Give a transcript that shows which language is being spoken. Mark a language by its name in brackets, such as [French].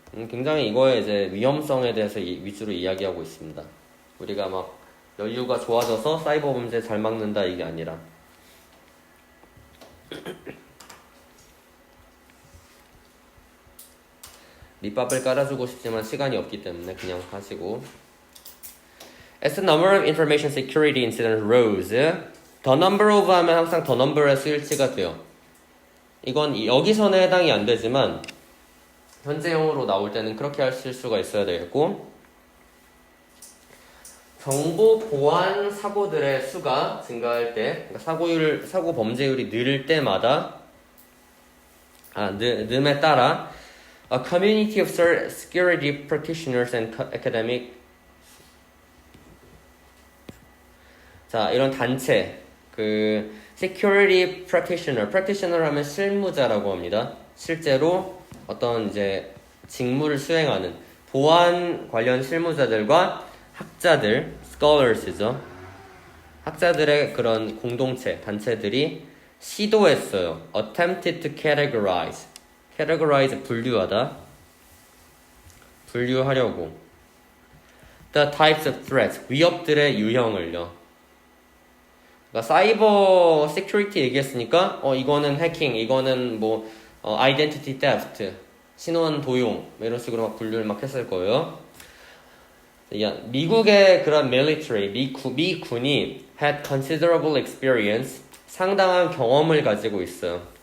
[Korean] 굉장히 이거에 이제 위험성에 대해서 위주로 이야기하고 있습니다. 우리가 막 여유가 좋아져서 사이버 범죄 잘 막는다 이게 아니라. 밑밥을 깔아주고 싶지만 시간이 없기 때문에 그냥 하시고. [English] As the number of information security incidents rose, the number of [Korean] 하면 항상 [English] the number의 [Korean] 수일치가 돼요. 이건 여기서는 해당이 안 되지만 현재형으로 나올 때는 그렇게 하실 수가 있어야 되겠고, 정보 보안 사고들의 수가 증가할 때, 그러니까 사고 범죄율이 늘 때마다, 늠에 따라 [English] a community of security practitioners and academic, [Korean] 자, 이런 단체, [English] security practitioner [Korean] 하면 실무자라고 합니다. 실제로 어떤 이제 직무를 수행하는 보안 관련 실무자들과 학자들, scholars죠. 학자들의 그런 공동체, 단체들이 시도했어요. [English] attempted to categorize, [Korean] 분류하다, 분류하려고. [English] the types of threats, [Korean] 위협들의 유형을요. 그러니까 사이버 시큐리티 얘기했으니까 이거는 해킹, 이거는 뭐 identity theft, 신원 도용 이런 식으로 막 분류를 막 했을 거예요. 미국의 그런 military, 미군이 [English] had considerable experience, [Korean] 상당한 경험을 가지고 있어요.